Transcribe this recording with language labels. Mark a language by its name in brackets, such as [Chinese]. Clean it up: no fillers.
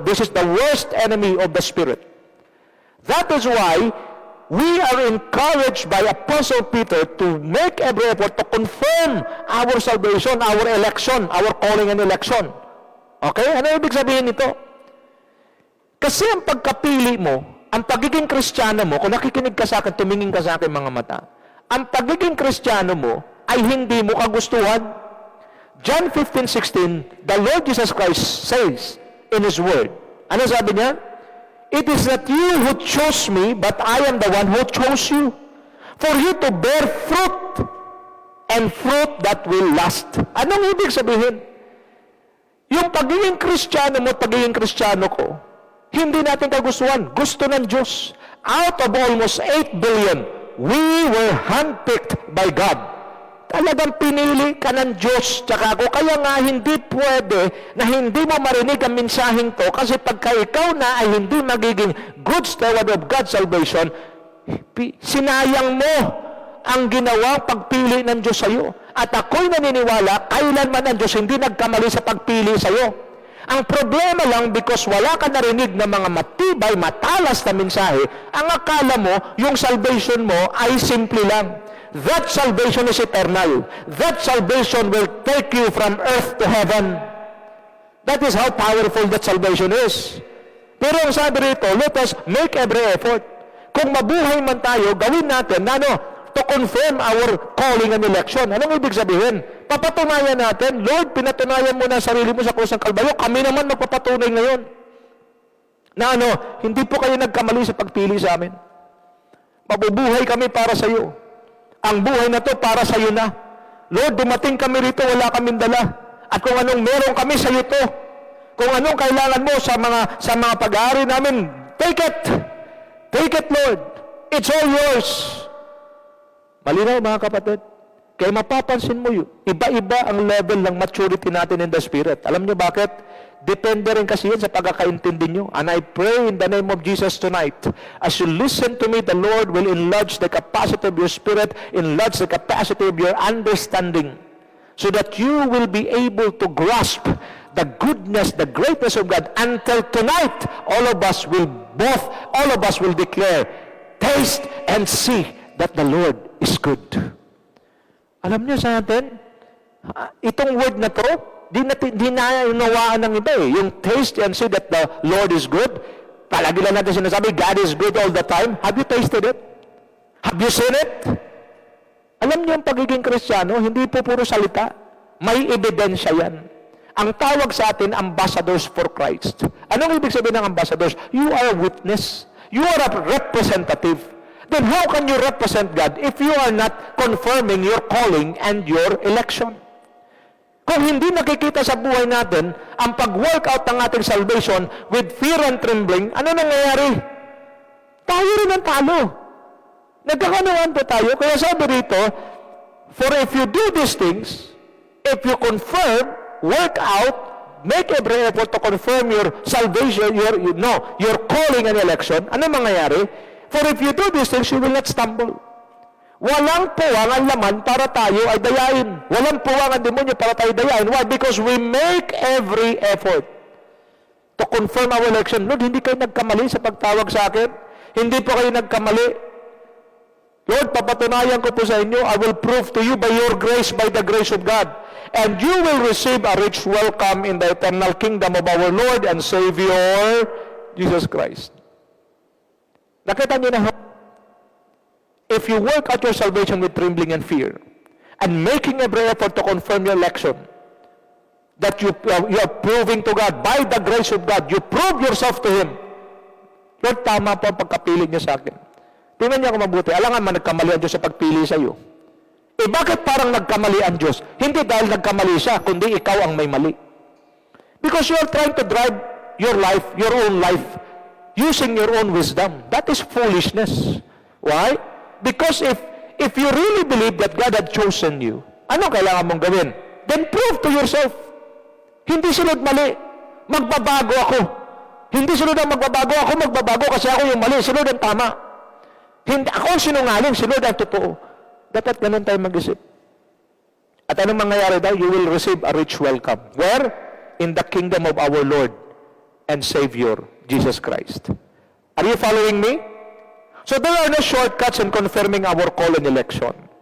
[English] This is the worst enemy of the spirit. That is why we are encouraged by Apostle Peter to make every effort to confirm our salvation, our election, our calling and election. Okay? [Filipino] Ano ibig sabihin nito? Kasi ang pagkapili mo, ang pagiging Kristiyano mo, kung nakikinig ka sa akin, tumingin ka sa akin mga mata, ang pagiging Kristiyano mo ay hindi mo kagustuhan. [English] John 15:16, the Lord Jesus Christ says in His Word, [Filipino] ano sabi niya? [English] It is not you who chose me, but I am the one who chose you, for you to bear fruit, and fruit that will last. [Filipino] Anong ibig sabihin? Yung pagiging Kristiyano mo at pagiging Kristiyano ko, hindi natin kagustuhan. Gusto ng Diyos. [English] Out of almost 8 billion, we were handpicked by God. [Filipino] Talagang pinili ka ng Diyos tsaka ako. Kaya nga hindi pwede na hindi mo marinig ang mensaheng to kasi pagka ikaw na ay hindi magiging [English] good steward of God's salvation, [Filipino] sinayang mo ang ginawang pagpili ng Diyos sa iyo. At ako'y naniniwala, kailanman ang Diyos hindi nagkamali sa pagpili sa iyo. Ang problema lang, [English] because [Filipino] wala ka narinig ng mga matibay, matalas na mensahe, ang akala mo, yung salvation mo ay simple lang. [English] That salvation is eternal. That salvation will take you from earth to heaven. That is how powerful that salvation is. [Filipino] Pero ang sabi rito, [English] let us make every effort. [Filipino] Kung mabuhay man tayo, gawin natin na [English] to confirm our calling and election. [Filipino] Anong ibig sabihin? Papatunayan natin, Lord, pinatunayan mo na ang sarili mo sa krus ng Kalbaryo, kami naman magpapatunay ngayon. Na hindi po kayo nagkamali sa pagpili sa amin. Mabubuhay kami para sa iyo. Ang buhay na to para sa iyo na. Lord, dumating kami rito, wala kaming dala. At kung anong meron kami sa iyo to. Kung anong kailangan mo sa mga pag-aari namin, [English] take it. Take it, Lord. It's all yours. [Filipino] Malinaw, mga kapatid. Kaya mapapansin mo yun, iba-iba ang level ng maturity natin [English] in the Spirit. [Filipino] Alam niyo bakit? Depende rin kasi yun sa pagkakaintindi niyo. [English] And I pray in the name of Jesus tonight, as you listen to me, the Lord will enlarge the capacity of your spirit, enlarge the capacity of your understanding, so that you will be able to grasp the goodness, the greatness of God. Until tonight, all of us will declare, taste and see that the Lord is good. [Filipino] Alam niyo sa atin, itong word na to, di na unawaan ng iba eh. [English] Yung taste and see that the Lord is good. [Filipino] Palagi lang natin sinasabi, [English] God is good all the time. Have you tasted it? Have you seen it? [Filipino] Alam niyo ang pagiging Kristiyano, hindi po puro salita. May ebidensya yan. Ang tawag sa atin, [English] ambassadors for Christ. [Filipino] Anong ibig sabihin ng ambassadors? [English] You are a witness. You are a representative. Then how can you represent God if you are not confirming your calling and your election? [Filipino] Kung hindi nakikita sa buhay natin ang pag-work out ng ating [English] salvation with fear and trembling, [Filipino] ano nangyayari? Tayo rin ang talo. Nagkakanuan po tayo. Kaya sabi rito, [English] for if you do these things, if you confirm, work out, make every effort to confirm your salvation, your calling and election, [Filipino] ano mangyayari? [English] For if you do these things, you will not stumble. [Filipino] Walang puwang ang laman para tayo ay dayain. Walang puwang ang demonyo para tayo dayain. [English] Why? Because we make every effort to confirm our election. [Filipino] Lord, hindi kayo nagkamali sa pagtawag sa akin. Hindi po kayo nagkamali. Lord, papatunayan ko po sa inyo, [English] I will prove to you by your grace, by the grace of God. And you will receive a rich welcome in the eternal kingdom of our Lord and Savior, Jesus Christ. [Filipino] Nakita niyo na, [English] if you work out your salvation with trembling and fear, and making every effort to confirm your election, that you are proving to God, by the grace of God, you prove yourself to Him. [Filipino] Lord, tama po ang pagkapili niya sa akin. Tingnan niya kung mabuti. Alangan man nagkamali ang Diyos sa pagpili sa iyo. Bakit parang nagkamali ang Diyos? Hindi dahil nagkamali siya, kundi ikaw ang may mali. [English] Because you are trying to drive your life, your own life, using your own wisdom. That is foolishness. Why? Because if you really believe that God had chosen you, [Filipino] ano kailangan mong gawin? [English] Then prove to yourself. [Filipino] Hindi sunod mali. Magbabago ako. Hindi sunod ang magbabago kasi ako yung mali. Sunod ang tama. Hindi, ako ang sinungaling, sunod ang totoo. Dapat ganun tayo mag-isip. At anong mangyayari daw? [English] You will receive a rich welcome. Where? In the kingdom of our Lord and Savior, Jesus Christ. Are you following me? So there are no shortcuts in confirming our call and election.